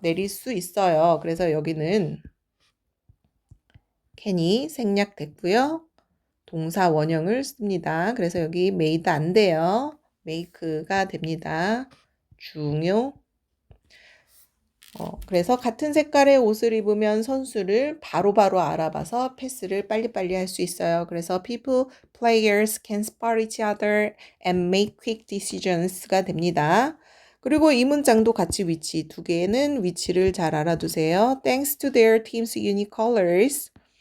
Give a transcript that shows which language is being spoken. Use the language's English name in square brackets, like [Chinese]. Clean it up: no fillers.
[Korean] 내릴 수 있어요. 그래서 여기는 can이 생략됐고요. 동사 원형을 씁니다. 그래서 여기 made 안 돼요. make가 됩니다. 중요. 그래서 같은 색깔의 옷을 입으면 선수를 바로바로 알아봐서 패스를 빨리빨리 할 수 있어요. 그래서 [English] players can spot each other and make quick decisions가 됩니다. [Korean] 그리고 이 문장도 같이 위치, 두 개는 위치를 잘 알아두세요. [English] Thanks to their team's unique colors.